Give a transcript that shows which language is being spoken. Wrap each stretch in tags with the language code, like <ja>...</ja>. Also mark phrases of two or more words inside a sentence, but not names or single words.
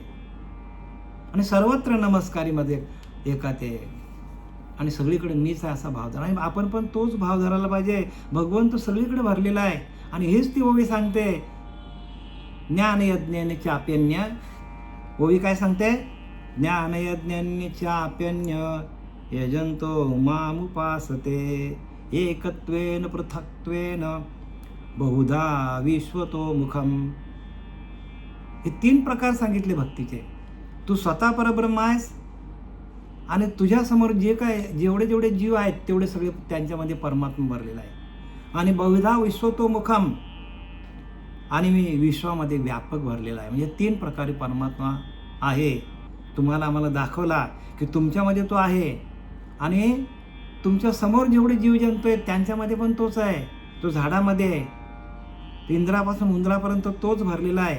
<mr>आणि सर्वत्र नमस्कारी मध्ये एका ते आणि सगळीकडे मीच आहे असा भाव धरा. आणि आपण पण तोच भाव धरायला पाहिजे. भगवंत सगळीकडे भरलेला आहे. आणि हेच ती ओवी सांगते,</mr> <sa>ज्ञानयज्ञाने चाप्यन्य.</sa> <mr>ओवी काय सांगते?</mr> <sa>ज्ञानयज्ञाने चाप्यन्य यजंतो मामुपासते एकत्वेन पृथक्त्वेन बहुधा विश्वतो मुखम.</sa> <mr>हे 3 प्रकार सांगितले भक्तीचे. तू स्वतः परब्रह्म आहेस आणि तुझ्यासमोर जेवढे जीव आहेत तेवढे सगळे त्यांच्यामध्ये परमात्मा भरलेला आहे.</mr> <sa>आणि बहुधा विश्वतो मुखम,</sa> <mr>आणि मी विश्वामध्ये व्यापक भरलेला आहे. म्हणजे 3 प्रकारे परमात्मा आहे. तुम्हाला आम्हाला दाखवला की तुमच्यामध्ये तो आहे आणि तुमच्या समोर जेवढे जीवजंतू आहेत त्यांच्यामध्ये पण तोच आहे. तो झाडामध्ये आहे, इंद्रापासून उंदरापर्यंत तोच भरलेला आहे.</mr>